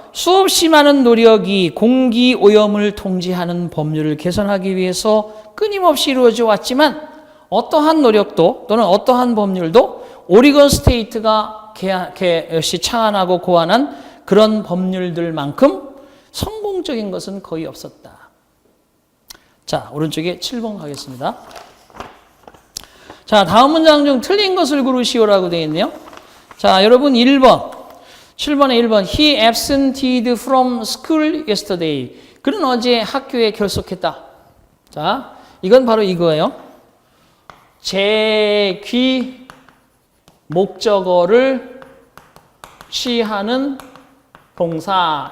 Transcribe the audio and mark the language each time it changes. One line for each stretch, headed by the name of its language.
Korean: 수없이 많은 노력이 공기 오염을 통제하는 법률을 개선하기 위해서 끊임없이 이루어져 왔지만 어떠한 노력도 또는 어떠한 법률도 오리건 스테이트가 역시 창안하고 고안한 그런 법률들만큼 성공적인 것은 거의 없었다. 자, 오른쪽에 7번 가겠습니다. 자, 다음 문장 중 틀린 것을 고르시오라고 되어 있네요. 자, 여러분 1번. 7번에 1번.
English: He absented from school yesterday.
Korean: 그는 어제 학교에 결석했다. 자, 이건 바로 이거예요. 제귀 목적어를 취하는 동사.